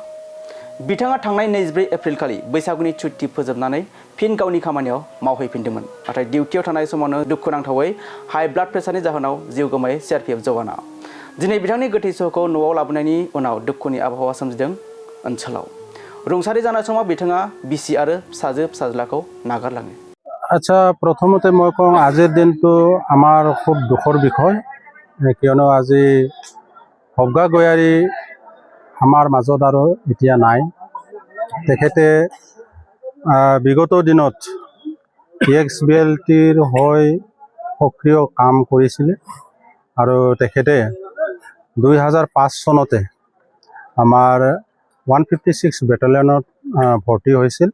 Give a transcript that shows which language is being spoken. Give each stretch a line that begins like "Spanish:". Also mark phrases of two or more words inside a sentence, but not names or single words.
Bodo: बिथाङा थांनाय 24 एप्रिल खालि बैसागुनि छुट्टी फोजोबनानै फिन गावनि खामानियाव मावहैफिनदोंमोन। नाथाय डिउटियाव थानाय समावनो दुखुनांथावै
English: high blood pressure
Bodo: जाहोनाव जिउ गोमायो सीआरपीएफ जवाना। दिनै बिथांनि गोथै सहखौ न'आव लाबोनायनि उनाव दुखुनि आबहावा सोमजिदों ओनसोलाव। रुंसारि जानाय समाव बिथाङा बिसि आरो फिसाजो फिसाज्लाखौ नागारलाङो।
Assamese: আচ্ছা, প্ৰথমতে মই কওঁ আজিৰ দিনটো আমাৰ খুব দুখৰ বিষয়, কিয়নো আজি হবগা গয়াৰী আমাৰ মাজত আৰু এতিয়া নাই। তেখেতে বিগত দিনত EXBLTৰ হৈ সক্ৰিয় কাম কৰিছিলে আৰু তেখেতে 2005 চনতে আমাৰ 156 বেটেলিয়নত ভৰ্তি হৈছিল।